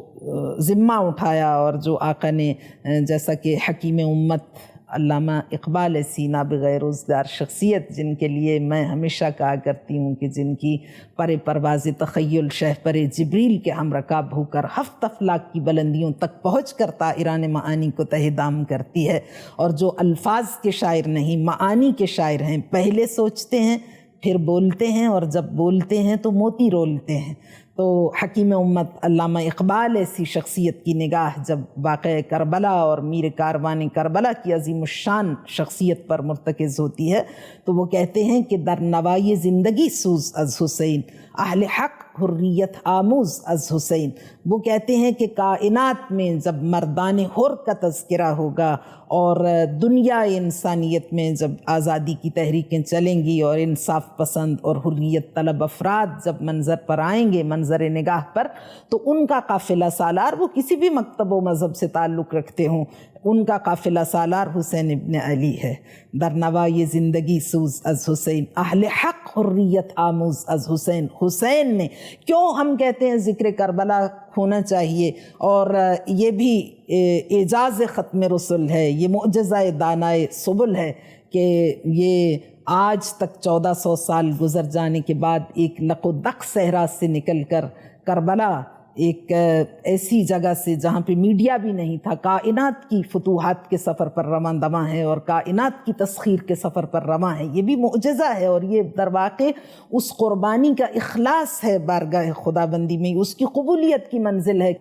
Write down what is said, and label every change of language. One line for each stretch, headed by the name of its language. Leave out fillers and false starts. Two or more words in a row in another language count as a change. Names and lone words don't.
Urdu: ذمہ اٹھایا، اور جو آقا نے جیسا کہ حکیم امت علامہ اقبال ایسی نابغہ روزگار شخصیت جن کے لیے میں ہمیشہ کہا کرتی ہوں کہ جن کی پر پرواز تخیل شہپر جبریل کے ہم رکاب ہو کر ہفت افلاک کی بلندیوں تک پہنچ کر طائران معانی کو تہ دام کرتی ہے، اور جو الفاظ کے شاعر نہیں معانی کے شاعر ہیں، پہلے سوچتے ہیں پھر بولتے ہیں، اور جب بولتے ہیں تو موتی رولتے ہیں۔ تو حکیم امت علامہ اقبال ایسی شخصیت کی نگاہ جب واقعہ کربلا اور میر کاروان کربلا کی عظیم الشان شخصیت پر مرتکز ہوتی ہے تو وہ کہتے ہیں کہ
Persian: در نوائی زندگی سوز از حسین، اہل حق حریت آموز از حسین۔
Urdu: وہ کہتے ہیں کہ کائنات میں جب مردان حر کا تذکرہ ہوگا اور دنیا انسانیت میں جب آزادی کی تحریکیں چلیں گی اور انصاف پسند اور حریت طلب افراد جب منظر پر آئیں گے، منظر نگاہ پر، تو ان کا قافلہ سالار، وہ کسی بھی مکتب و مذہب سے تعلق رکھتے ہوں، ان کا قافلہ سالار حسین ابن علی ہے۔
Persian: در نوائی زندگی سوز از حسین، اہل حق حریت آموز از حسین۔
Urdu: حسین نے کیوں ہم کہتے ہیں ذکر کربلا ہونا چاہیے، اور یہ بھی اعجاز ختم رسل ہے، یہ معجزہ دانائے سبل ہے کہ یہ آج تک 1400 سال گزر جانے کے بعد ایک لق و دق صحرا سے نکل کر کربلا ایک ایسی جگہ سے جہاں پہ میڈیا بھی نہیں تھا، کائنات کی فتوحات کے سفر پر رواں دواں ہے اور کائنات کی تسخیر کے سفر پر رواں ہے، یہ بھی معجزہ ہے، اور یہ در واقع اس قربانی کا اخلاص ہے بارگاہ خدا بندی میں، اس کی قبولیت کی منزل ہے۔